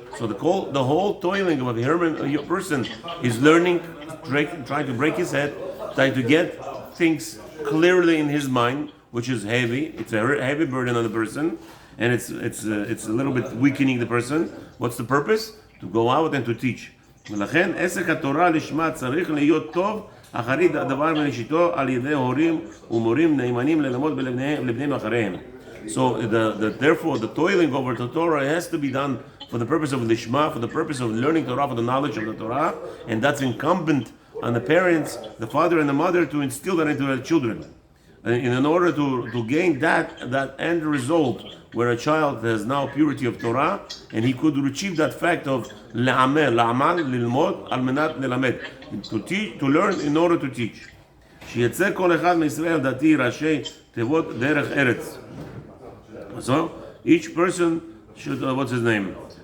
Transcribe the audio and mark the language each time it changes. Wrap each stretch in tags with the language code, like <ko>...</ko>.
<en>So the whole toiling of a person is learning, trying to break his head, trying to get things clearly in his mind, which is heavy. It's a heavy burden on the person, and it's a little bit weakening the person. What's the purpose? To go out and to teach.</en> <he>ולכן עסק התורה לשמה צריך להיות טוב אחרית הדבר מראשיתו על ידי הורים ומורים נאמנים ללמוד לבניהם אחריהם.</he> <en>So therefore the toiling over the Torah has to be done for the purpose of lishma, for the purpose of learning Torah, for the knowledge of the Torah, and that's incumbent on the parents, the father and the mother, to instill that into their children. And in order to gain that end result, where a child has now purity of Torah, and he could achieve that fact of la'amal, lilmod, al menat lelamed, to learn in order to teach.</en> <he>שיצא כל אחד מישראל דתי ראשי תיבות דרך ארץ.</he> <en>So each person should, what's his name?</en>